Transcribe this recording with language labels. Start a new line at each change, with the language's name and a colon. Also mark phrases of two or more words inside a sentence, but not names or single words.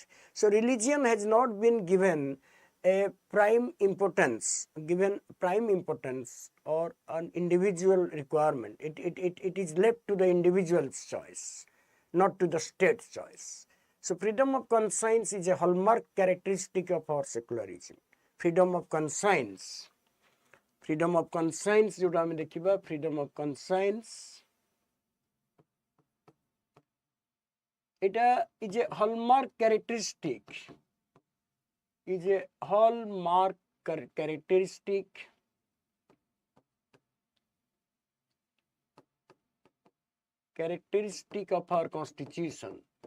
English: So religion has not been given a prime importance or an individual requirement. It is left to the individual's choice, not to the state's choice. So freedom of conscience is a hallmark characteristic of our secularism. Freedom of conscience. Freedom of conscience,
Odia: ଯୋଉଟା ଆମେ ଦେଖିବା,
English: freedom of conscience. It is a hallmark characteristic. Is a hallmark characteristic of our Constitution.